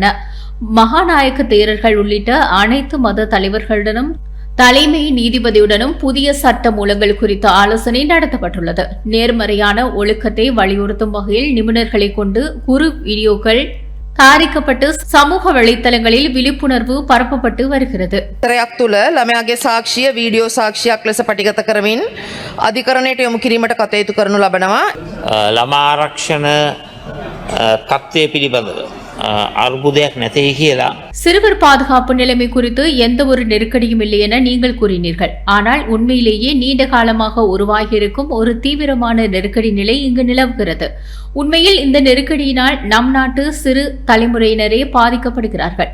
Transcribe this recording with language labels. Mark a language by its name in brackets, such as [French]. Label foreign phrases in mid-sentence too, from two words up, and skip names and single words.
[Tamil] மகாநாயக்க தேரர்கள் உள்ளிட்ட அனைத்து மத தலைவர்களுடனும் தலைமை நீதிபதியுடனும் புதிய சட்ட மூலங்கள் குறித்த ஆலோசனை நடத்தப்பட்டுள்ளது. நேர்மறையான ஒழுக்கத்தை வலியுறுத்தும் வகையில் நிபுணர்களை கொண்டு குறு வீடியோக்கள் தயாரிக்கப்பட்டு சமூக வலைத்தளங்களில் விழிப்புணர்வு பரப்பப்பட்டு வருகிறது. [Sinhala] තරයක් තුළ ළමයාගේ සාක්ෂිය වීඩියෝ සාක්ෂියක් ලෙස පටිගත කරමින් අධිකරණයට යොමු කිරීමට කටයුතු කරනු ලබනවා. ළමා ආරක්ෂණ තත්ත්වය පිළිබඳව අර්බුදයක් නැතේ කියලා. [Tamil] சிறுவர் பாதுகாப்பு நிலைமை குறித்து எந்த ஒரு நெருக்கடியும் இல்லை என நீங்கள் கூறினீர்கள். ஆனால் உண்மையிலேயே நீண்ட காலமாக உருவாகியிருக்கும் ஒரு தீவிரமான நெருக்கடி நிலை இங்கு நிலவுகிறது. உண்மையில் இந்த நெருக்கடியினால் நம் நாட்டு சிறு தலைமுறையினரே பாதிக்கப்படுகிறார்கள்.